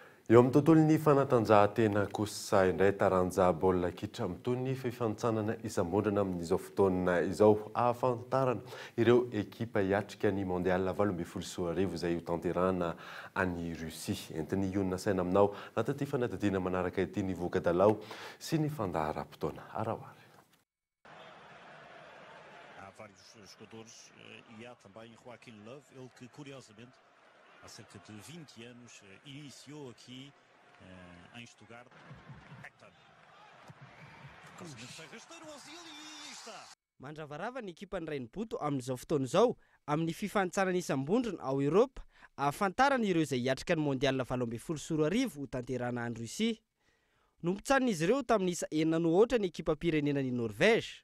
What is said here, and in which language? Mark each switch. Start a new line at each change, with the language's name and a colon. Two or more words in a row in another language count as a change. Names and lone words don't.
Malagasy: eo amin'ny tontolon'ny fanatanjahantena kosa indray taranja baolina kitra mitony fifanitsanana isam-bondrona amin'izao fotoana izao ahafantarana ireo ekipa hiatrika ny mondial 2024 izay ho tanterahana any Russie. Entiny ionina saina aminao nataty fanadidina manaraka ity ny voka-dalao sy ny fandaharam-potoana arahoary.
Portuguese: Vários jogadores e há também Joaquim Love, ele que curiosamente há cerca de 20 anos iniciou aqui em Stuttgart.
Malagasy: Mandravarava ny ekipa ny Rainboto amin'izao fotoana izao amin'ny fifanitsanana isam-bondrona ao Eropa ahafantarana ireo izay hiatrika ny mondial 2024 ho tanterahana any Russie. Nompitsanina izy ireo tamin'ny isa 9 ny ekipa pirenenan'i Norvège.